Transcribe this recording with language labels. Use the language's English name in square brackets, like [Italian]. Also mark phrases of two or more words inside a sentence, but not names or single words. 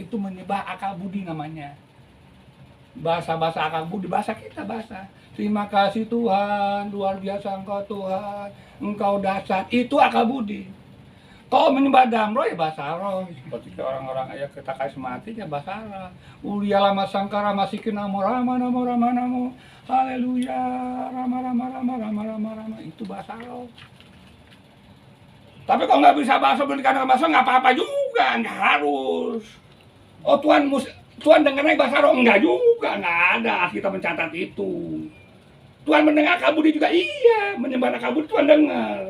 [Indonesian] Itu menyembah akal budi namanya. Bahasa-bahasa akal budi, bahasa kita bahasa. Terima kasih Tuhan, luar biasa Engkau Tuhan, Engkau dahsyat. Itu akal budi. Kalau menyembah dalam roh ya bahasa roh. Seperti orang-orang ayat kita kasih matinya bahasa roh. Uliala masangkara masikin namo rama namo rama namo. Haleluya, rama rama rama rama rama rama. Itu bahasa roh. Tapi kalau nggak bisa bahasa berikan bahasa nggak apa-apa juga, nggak harus. Oh Tuhan dengarnya bahasa roh, enggak juga, nggak ada. Kita mencatat itu. Tuhan mendengar kabudi juga, iya, menyembah kabudi Tuhan dengar.